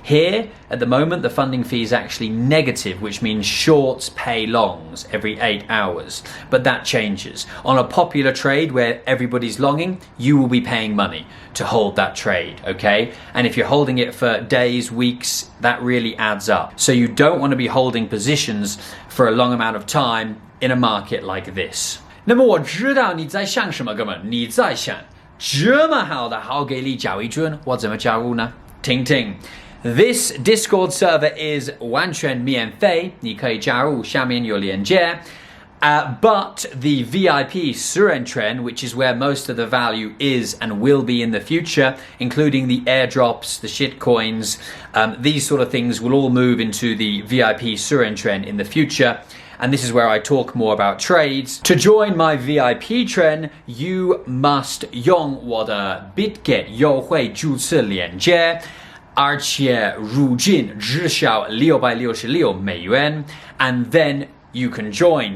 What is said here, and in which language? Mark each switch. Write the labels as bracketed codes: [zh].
[en] Here, at the moment, the funding fee is actually negative, which means shorts pay longs every 8 hours. But that changes. On a popular trade where everybody's longing, you will be paying money to hold that trade, okay? And if you're holding it for days, weeks, that really adds up. So you don't want to be holding positions for a long amount of time in a market like this. [zh] 那么我知道你在想什么，哥们，你在想这么好的好给力交易君，我怎么加入呢？听听 [en] This Discord server is [zh] 完全免费，你可以加入，下面有链接。 [en] But the VIP 私人圈, which is where most of the value is and will be in the future, including the airdrops, the shitcoins, these sort of things will all move into the VIP 私人圈 in the future. And this is where I talk more about trades. To join my VIP trend, you must [zh] 用我的 BitGet 优惠注册链接，而且入金只需要$666, [en] and then you can join.